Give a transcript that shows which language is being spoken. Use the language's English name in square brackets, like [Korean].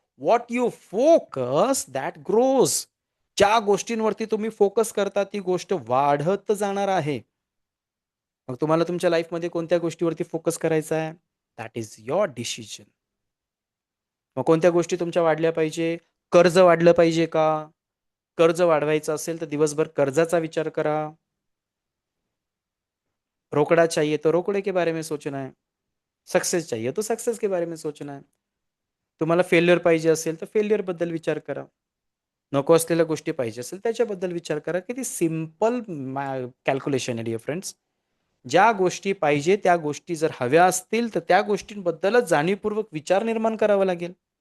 [English] What you focus that grows. [Marathi] ज्या गोष्टींवरती तुम्ही फोकस करता ती गोष्ट वाढत जाणार आहे. मग तुम्हाला तुमच्या लाईफमध्ये कोणत्या गोष्टीवरती फोकस करायचा आहे? [English] That is your decision. [Marathi] मग कोणत्या गोष्टी तुमच्या वाढल्या पाहिजे? कर्ज वाढलं पाहिजे का? कर्ज वाढवायचं असेल तर दिवसभर कर्जाचा विचार करा. [Hindi] रोकड़ा चाहिए तो रोकड़े के बारे में सोचना है. सक्सेस चाहिए तो सक्सेस के बारे में सोचना है. [Marathi] तुम्हाला फेल्युअर पाहिजे असेल तर फेल्युअर बद्दल विचार करा. नको असलेल्या गोष्टी पाहिजे असेल त्याच्याबद्दल विचार करा. किती सिम्पल कॅल्क्युलेशन आहे डिअर फ्रेंड्स. ज्या गोष्टी पाहिजे त्या गोष्टी जर हव्या असतील तर त्या गोष्टींबद्दलच जाणीवपूर्वक विचार निर्माण करावा लागेल.